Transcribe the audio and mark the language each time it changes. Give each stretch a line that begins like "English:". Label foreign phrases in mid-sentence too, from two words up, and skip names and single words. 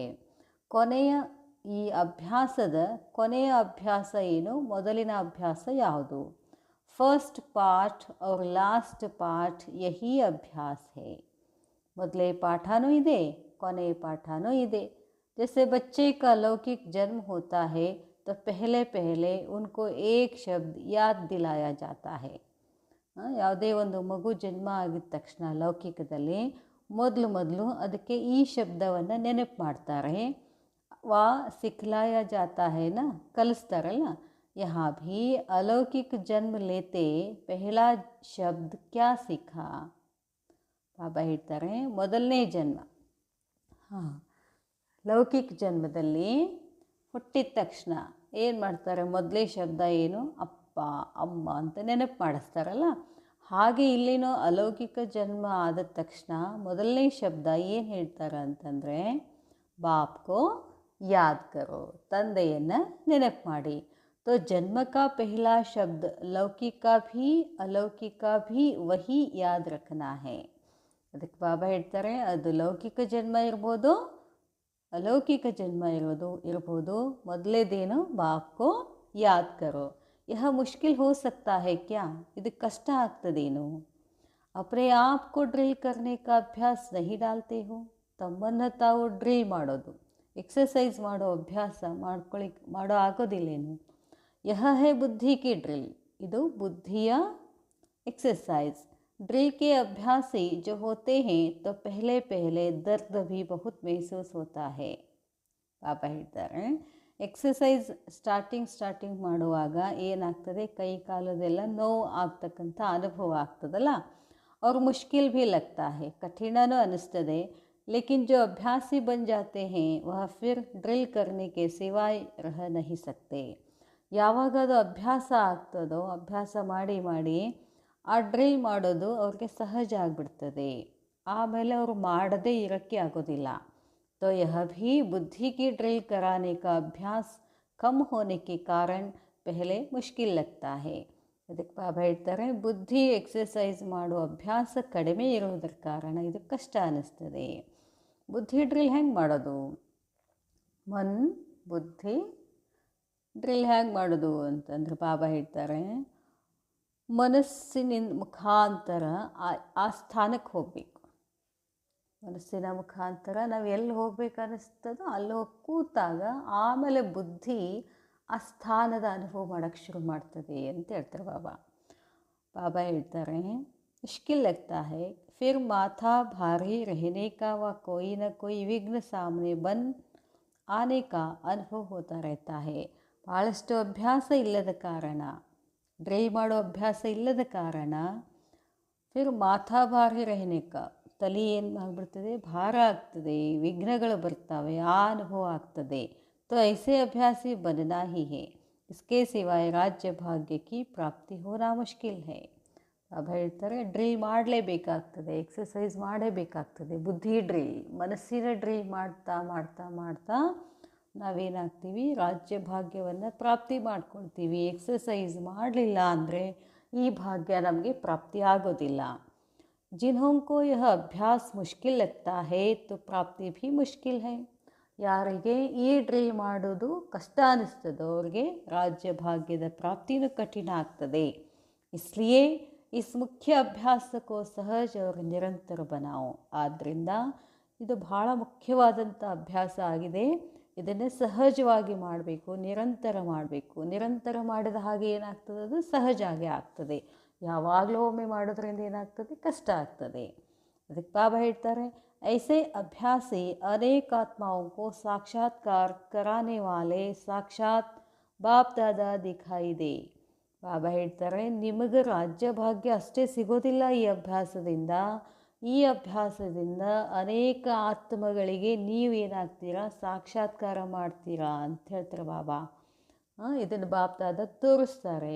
Kannada: ಕೊನೆಯ ಈ ಅಭ್ಯಾಸದ ಕೊನೆಯ ಅಭ್ಯಾಸ ಏನು, ಮೊದಲಿನ ಅಭ್ಯಾಸ ಯಾವುದು? ಫಸ್ಟ್ ಪಾಠ
Hindi: और लास्ट पाठ यही अभ्यास है.
Kannada: ಮೊದಲೇ ಪಾಠನೂ ಇದೆ, ಕೊನೆಯ ಪಾಠನೂ ಇದೆ.
Hindi: जैसे बच्चे का लौकिक जन्म होता है तो पहले पहले उनको एक शब्द याद दिलाया जाता है.
Kannada: ಯಾವುದೇ ಒಂದು ಮಗು ಜನ್ಮ ಆಗಿದ ತಕ್ಷಣ ಲೌಕಿಕದಲ್ಲಿ ಮೊದಲು ಅದಕ್ಕೆ ಈ ಶಬ್ದವನ್ನು ನೆನಪು ಮಾಡ್ತಾರೆ.
Hindi: वा सिखलाया जाता है न, ಕಲಿಸ್ತಾರಲ್ಲ. यहाँ भी अलौकिक जन्म लेते पहला शब्द क्या सीखा.
Kannada: ಬಾಬಾ ಹೇಳ್ತಾರೆ ಮೊದಲನೇ ಜನ್ಮ, ಲೌಕಿಕ ಜನ್ಮದಲ್ಲಿ ಹುಟ್ಟಿದ ತಕ್ಷಣ ಏನು ಮಾಡ್ತಾರೆ, ಮೊದಲೇ ಶಬ್ದ ಏನು, ಅಪ್ಪ ಅಮ್ಮ ಅಂತ ನೆನಪು ಮಾಡಿಸ್ತಾರಲ್ಲ. ಹಾಗೆ ಇಲ್ಲಿನೂ ಅಲೌಕಿಕ ಜನ್ಮ ಆದ ತಕ್ಷಣ ಮೊದಲನೇ ಶಬ್ದ ಏನು ಹೇಳ್ತಾರೆ ಅಂತಂದರೆ,
Hindi: बापको याद करो,
Kannada: ತಂದೆಯನ್ನು ನೆನಪು ಮಾಡಿ.
Hindi: तो जन्म का पहला शब्द लौकिक का भी अलौकिक का भी वही याद रखना है.
Kannada: ಅದಕ್ಕೆ ಬಾಬಾ ಹೇಳ್ತಾರೆ ಅದು ಲೌಕಿಕ ಜನ್ಮ ಇರ್ಬೋದು, ಅಲೌಕಿಕ ಜನ್ಮ ಇರ್ಬೋದು, ಮೊದಲೇದೇನು
Hindi: बापको याद करो. यह मुश्किल हो सकता है क्या,
Kannada: ಇದು ಕಷ್ಟ ಆಗ್ತದೇನು.
Hindi: अपने आप को ड्रिल करने का अभ्यास नहीं डालते हो,
Kannada: ತಮ್ಮನ್ನು ತಾವು ಡ್ರಿಲ್ ಮಾಡೋದು, ಎಕ್ಸಸೈಸ್ ಮಾಡೋ ಅಭ್ಯಾಸ ಮಾಡೋ ಆಗೋದಿಲ್ಲೇನು.
Hindi: यह है बुद्धि की ड्रिल,
Kannada: ಇದು ಬುದ್ಧಿಯ एक्सरसाइज.
Hindi: ड्रिल के अभ्यासी जो होते हैं तो पहले पहले दर्द भी बहुत महसूस होता है.
Kannada: ಪಾಪ ಹೇಳ್ತಾರೆ ಎಕ್ಸಸೈಸ್ ಸ್ಟಾರ್ಟಿಂಗ್ ಮಾಡುವಾಗ ಏನಾಗ್ತದೆ, ಕೈ ಕಾಲದೆಲ್ಲ ನೋವು ಆಗ್ತಕ್ಕಂಥ ಅನುಭವ ಆಗ್ತದಲ್ಲ.
Hindi: और मुश्किल भी लगता है,
Kannada: ಕಠಿಣನೂ ಅನ್ನಿಸ್ತದೆ.
Hindi: लेकिन जो अभ्यासी बन जाते हैं वह फिर ड्रिल करने के सिवाय रह नहीं सकते.
Kannada: ಯಾವಾಗ ಅದು ಅಭ್ಯಾಸ ಆಗ್ತದೋ, ಅಭ್ಯಾಸ ಮಾಡಿ ಆ ಡ್ರಿಲ್ ಮಾಡೋದು ಅವ್ರಿಗೆ ಸಹಜ ಆಗಿಬಿಡ್ತದೆ. ಆಮೇಲೆ ಅವರು ಮಾಡದೇ ಇರೋಕ್ಕೆ ಆಗೋದಿಲ್ಲ. तो यह भी बुद्धि की ड्रिल कराने का अभ्यास कम होने के कारण पहले मुश्किल लगता है. ಅದಕ್ಕೆ ಬಾಬಾ ಹೇಳ್ತಾರೆ ಬುದ್ಧಿ ಎಕ್ಸಸೈಸ್ ಮಾಡೋ ಅಭ್ಯಾಸ ಕಡಿಮೆ ಇರೋದ್ರ ಕಾರಣ ಇದು ಕಷ್ಟ ಅನ್ನಿಸ್ತದೆ. ಬುದ್ಧಿ ಡ್ರಿಲ್ ಹೆಂಗೆ ಮಾಡೋದು, ಬುದ್ಧಿ ಡ್ರಿಲ್ ಹೇಗೆ ಮಾಡೋದು ಅಂತಂದ್ರೆ ಬಾಬಾ ಹೇಳ್ತಾರೆ ಮನಸ್ಸಿನ ಮುಖಾಂತರ ಆ ಸ್ಥಾನಕ್ಕೆ ಹೋಗಬೇಕು. ಮನಸ್ಸಿನ ಮುಖಾಂತರ ನಾವು ಎಲ್ಲಿ ಹೋಗ್ಬೇಕು ಅನ್ನಿಸ್ತದೋ ಅಲ್ಲಿ ಹೋಗಿ ಕೂತಾಗ ಆಮೇಲೆ ಬುದ್ಧಿ ಆ ಸ್ಥಾನದ ಅನುಭವ ಮಾಡೋಕ್ಕೆ ಶುರು ಮಾಡ್ತದೆ ಅಂತ ಹೇಳ್ತಾರೆ ಬಾಬಾ.
Hindi: ಬಾಬಾ ಹೇಳ್ತಾರೆ मुश्किल लगता है फिर माथा भारी रहने का व कोई न कोई विघ्न सामने बन आने का अनुभव होता रहता है.
Kannada: ಭಾಳಷ್ಟು ಅಭ್ಯಾಸ ಇಲ್ಲದ ಕಾರಣ, ಡ್ರೈವ್ ಮಾಡೋ ಅಭ್ಯಾಸ ಇಲ್ಲದ ಕಾರಣ
Hindi: फिर माथा भारी रहनेक,
Kannada: ತಲೆ ಏನು ಆಗಿಬಿಡ್ತದೆ, ಭಾರ ಆಗ್ತದೆ, ವಿಘ್ನಗಳು ಬರ್ತವೆ, ಆ ಅನುಭವ ಆಗ್ತದೆ.
Hindi: तो ऐसे अभ्यासी बनना ही है, इसके सिवाय राज्य भाग्य की प्राप्ति होना मुश्किल है.
Kannada: ಬಾಬಾ ಹೇಳ್ತಾರೆ ಡ್ರಿಲ್ ಮಾಡಲೇಬೇಕಾಗ್ತದೆ, ಎಕ್ಸಸೈಸ್ ಮಾಡಲೇಬೇಕಾಗ್ತದೆ. ಬುದ್ಧಿ ಡ್ರಿಲ್, ಮನಸ್ಸಿನ ಡ್ರಿಲ್ ಮಾಡ್ತಾ ನಾವೇನಾಗ್ತೀವಿ, ರಾಜ್ಯ ಭಾಗ್ಯವನ್ನು ಪ್ರಾಪ್ತಿ ಮಾಡ್ಕೊಳ್ತೀವಿ. ಎಕ್ಸಸೈಸ್ ಮಾಡಲಿಲ್ಲ ಅಂದರೆ ಈ ಭಾಗ್ಯ ನಮಗೆ ಪ್ರಾಪ್ತಿ ಆಗೋದಿಲ್ಲ.
Hindi: जिन्होंको यह अभ्यास मुश्किल लगता है तो प्राप्ति भी मुश्किल है.
Kannada: ಯಾರಿಗೆ ಈ ಡ್ರಿಲ್ ಮಾಡೋದು ಕಷ್ಟ ಅನ್ನಿಸ್ತದೋ ಅವ್ರಿಗೆ ರಾಜ್ಯ ಭಾಗ್ಯದ ಪ್ರಾಪ್ತಿನೂ ಕಠಿಣ ಆಗ್ತದೆ. इसलिए इस मुख्य अभ्यास को सहज और निरंतर बनाओ. ಆದ್ದರಿಂದ ಇದು ಭಾಳ ಮುಖ್ಯವಾದಂಥ ಅಭ್ಯಾಸ ಆಗಿದೆ. ಇದನ್ನು ಸಹಜವಾಗಿ ಮಾಡಬೇಕು, ನಿರಂತರ ಮಾಡಬೇಕು. ನಿರಂತರ ಮಾಡಿದ ಹಾಗೆ ಏನಾಗ್ತದೆ, ಅದು ಸಹಜ ಆಗೇ ಆಗ್ತದೆ. ಯಾವಾಗಲೂ ಒಮ್ಮೆ ಮಾಡೋದ್ರಿಂದ ಏನಾಗ್ತದೆ, ಕಷ್ಟ ಆಗ್ತದೆ. ಅದಕ್ಕೆ ಬಾಬಾ ಹೇಳ್ತಾರೆ
Hindi: ऐसे अभ्यासी अनेक आत्माओं को साक्षात्कार कराने वाले साक्षात बाप दादा दिखाई दे.
Kannada: ಬಾಬಾ ಹೇಳ್ತಾರೆ ನಿಮಗೆ ರಾಜ್ಯ ಭಾಗ್ಯ ಅಷ್ಟೇ ಸಿಗೋದಿಲ್ಲ ಈ ಅಭ್ಯಾಸದಿಂದ. ಈ ಅಭ್ಯಾಸದಿಂದ ಅನೇಕ ಆತ್ಮಗಳಿಗೆ ನೀವೇನಾಗ್ತೀರಾ, ಸಾಕ್ಷಾತ್ಕಾರ ಮಾಡ್ತೀರಾ ಅಂತ ಹೇಳ್ತಾರೆ ಬಾಬಾ. ಇದನ್ನು ಬಾಪ್ ದಾದಾ ತೋರಿಸ್ತಾರೆ.